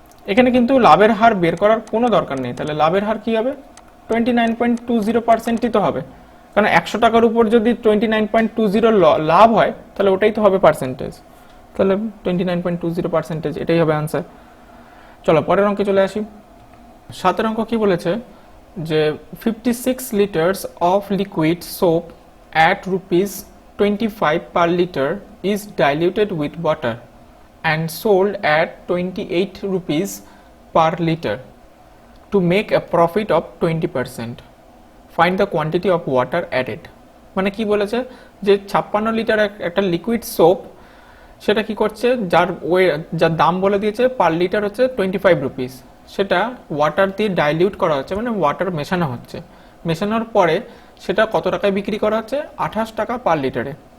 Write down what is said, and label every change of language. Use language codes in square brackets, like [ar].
[bn] এখানে কিন্তু লাভের হার বের করার কোনো দরকার নেই, তাহলে লাভের হার কি হবে 29.20%ই তো হবে, কারণ 100 টাকার উপর যদি 29.20 লাভ হয় তাহলে ওটাই তো হবে পার্সেন্টেজ, তাহলে 29.20%, এটাই হবে আনসার। চলো পরের অঙ্কে চলে আসি। 7 অঙ্ক কি বলেছে যে [en] 56 litres of liquid soap at ₹25 per liter is diluted with water and sold at 28 rupees per liter to make a profit of 20%. Find the quantity of water added. [bn] মানে কি বলেছে যে 56 লিটার একটা লিকুইড সোপ, সেটা কি করছে, যার দাম বলে দিয়েছে পার লিটার হচ্ছে 25 রুপিস, সেটা ওয়াটার দিয়ে ডাইলিউট করা হচ্ছে, মানে ওয়াটার মেশানো হচ্ছে, মেশানোর পরে সেটা কত টাকায় বিক্রি করা হচ্ছে 28 টাকা পার লিটারে।